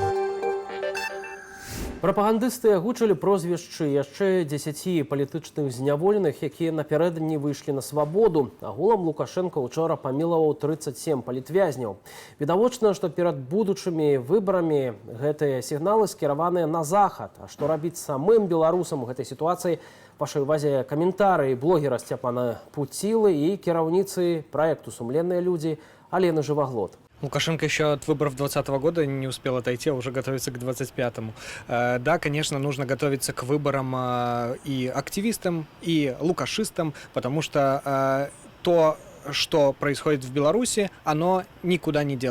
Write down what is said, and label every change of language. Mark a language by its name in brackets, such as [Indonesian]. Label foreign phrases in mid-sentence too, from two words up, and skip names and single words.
[Belarusian] Прапагандысты агучылі прозвішчы яшчэ 10 палітычных зняволеных, якія напярэдадні выйшлі на свабоду. Агулам Лукашенко учора памілаваў 37 палітвязняў. Відавочна, што перад будучымі выбарамі гэтыя сігналы скіраваныя на захад. А што рабіць самым беларусам у гэтай сітуацыі? Вашай увазе каментарыі блогера Сцяпана Пуцілы и кіраўніцы проекту «Сумленные люди» Алены Живоглот. [Russian] Лукашенко еще от выборов 2020 года не успел отойти, а уже готовится к 25-му. Да, конечно, нужно готовиться к выборам и активистам, и лукашистам, потому что то, что происходит в Беларуси, оно никуда не делось.